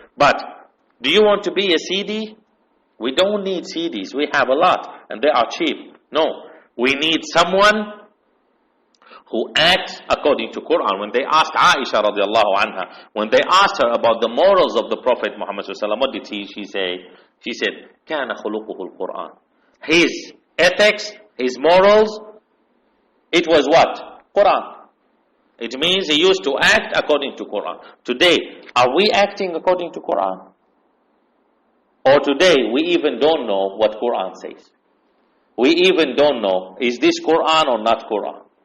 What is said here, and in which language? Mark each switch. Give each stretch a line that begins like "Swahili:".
English: But do you want to be a CD? We don't need CDs. We have a lot and they are cheap. No, we need someone who acts according to Quran. When they asked Aisha radiallahu anha, when they asked her about the morals of the Prophet Muhammad sallallahu alaihi wasallam, what did she say? She said,
Arabic: كَانَ خُلُقُهُ الْقُرْآنِ.
English: His ethics, his morals, it was what? Quran. It means he used to act according to Quran. Today, are we acting according to Quran? Or today, we even don't know what Quran says. We even don't know, is this Quran or not Quran?